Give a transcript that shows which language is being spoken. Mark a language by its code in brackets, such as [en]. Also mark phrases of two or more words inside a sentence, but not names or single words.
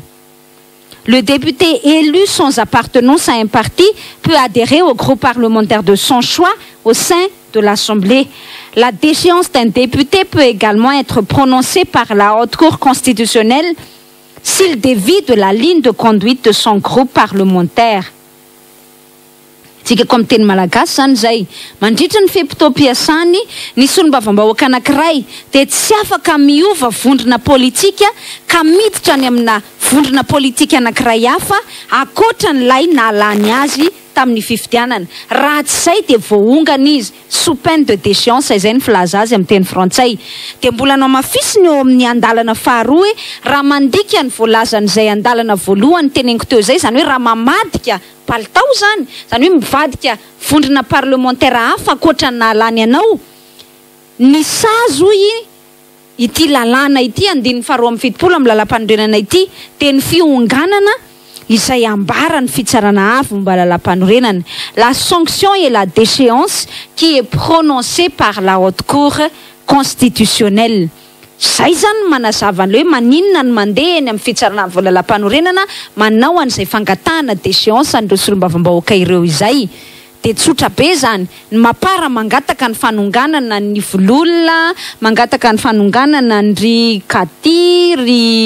[fr] Le député élu sans appartenance à un parti peut adhérer au groupe parlementaire de son choix au sein de l'Assemblée. La déchéance d'un député peut également être prononcée par la Haute Cour constitutionnelle s'il dévie de la ligne de conduite de son groupe parlementaire. [mg] Tsika ko amin'ny teny malagasy zany zay mandritra ny fepitoam-piasany ny solombavambahoaka anankiray dia tsy afaka miova vondrona politika ka miditra any amina vondrona politika anankiray hafa akoatra n'ilay nalany azy tamin'ny fifidianana raha tsy zay dia voaongana izy [fr] sous peine de déchéance [mg] izay ny filaza azy amin'ny teny frantsay dia mbola anao mafisiny eo amin'ny andalana faharoa hoe raha mandika ny voalazan'izay andalana voalohany teneniko teo zay zany hoe raha mamadika palitao zany hoe mivadika vondrona parlementaire hafa akoatra ny nalany anao ny sazo ity lalàna ity 7-70 amin'ny lalam-panorenana ity dia ny fionganana izay ambara ny fitsarana avy momba lalam-panorenana. [fr] La sanction et la déchéance qui est prononcée par la Haute Cour constitutionnelle. [mg] zay zany manazava an'le hoe maninona ny mandeha eny amin'ny fitsarana voalalam-panorenana manao an'izay fangatahana déchéance an'ireo solombavambahoaka ireo izay. De tsotra be zany, ny mapara mangataka ny fanonganana ny vololona, mangataka ny fanonganana ny ry Kati, ry